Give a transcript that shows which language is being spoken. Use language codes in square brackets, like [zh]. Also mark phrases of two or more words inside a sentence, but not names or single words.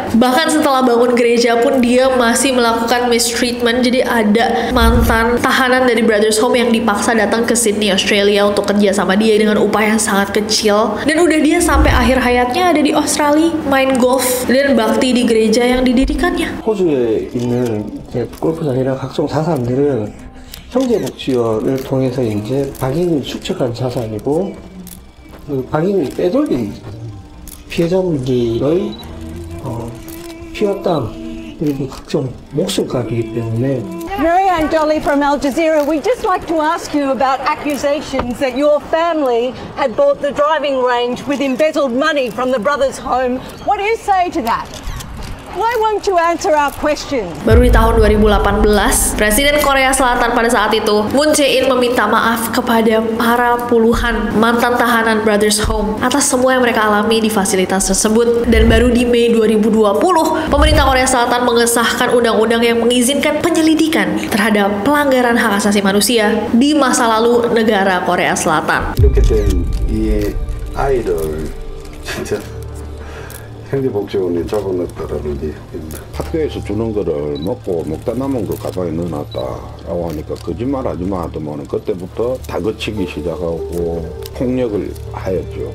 [id] Bahkan setelah bangun gereja pun dia masih melakukan mistreatment. Jadi ada mantan tahanan dari Brothers Home yang dipaksa datang ke Sydney, Australia untuk kerja sama dia dengan upah yang sangat kecil. Dan udah dia sampai akhir hayatnya ada di Australia, main golf dan bakti di gereja yang didirikannya. [ko] 호주에 있는 골프장이나 각종 자산들은 형제복지원을 통해서 이제 박인이 축적한 자산이고, 박인이 빼돌린 피해자분들의 피와 땀 그리고 각종 목숨값이기 때문에. [en] Marianne Dolly from Al Jazeera, we'd just like to ask you about accusations that your family had bought the driving range with embezzled money from the Brothers Home. What do you say to that? Why won't you answer our question? [id] Baru di tahun 2018, Presiden Korea Selatan pada saat itu, Moon Jae-in meminta maaf kepada para puluhan mantan tahanan Brothers Home atas semua yang mereka alami di fasilitas tersebut. Dan baru di Mei 2020, pemerintah Korea Selatan mengesahkan undang-undang yang mengizinkan penyelidikan terhadap pelanggaran hak asasi manusia di masa lalu negara Korea Selatan. [ko] 이렇게 된 이 아이를 진짜 행정복지원이 잡아놨다라는 얘기입니다. 학교에서 주는 거를 먹다 남은 거 가방에 넣어놨다라고 하니까 거짓말하지 마 하더만 그때부터 다그치기 시작하고 폭력을 하였죠.